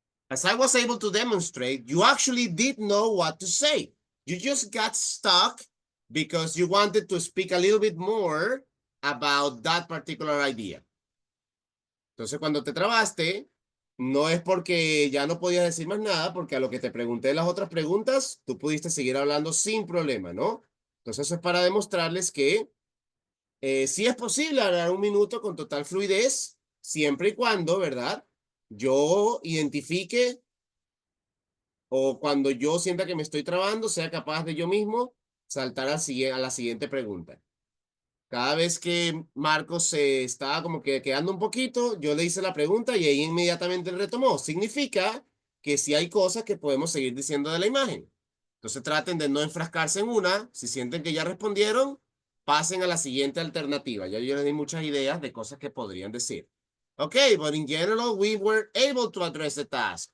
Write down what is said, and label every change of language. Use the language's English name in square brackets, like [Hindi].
[English] As I was able to demonstrate, you actually did know what to say. You just got stuck because you wanted to speak a little bit more about that particular idea. [Spanish] Entonces, cuando te trabaste, no es porque ya no podías decir más nada, porque a lo que te pregunté en las otras preguntas, tú pudiste seguir hablando sin problema, ¿no? Entonces, eso es para demostrarles que sí es posible hablar un minuto con total fluidez, siempre y cuando, ¿verdad? Yo identifique o cuando yo sienta que me estoy trabando, sea capaz de yo mismo saltar a la siguiente pregunta. Cada vez que Marcos se estaba como que quedando un poquito, yo le hice la pregunta y ahí inmediatamente él retomó. Significa que sí hay cosas que podemos seguir diciendo de la imagen. Entonces traten de no enfrascarse en una. Si sienten que ya respondieron, pasen a la siguiente alternativa. Ya yo les di muchas ideas de cosas que podrían decir. [English] Okay, but in general, we were able to address the task.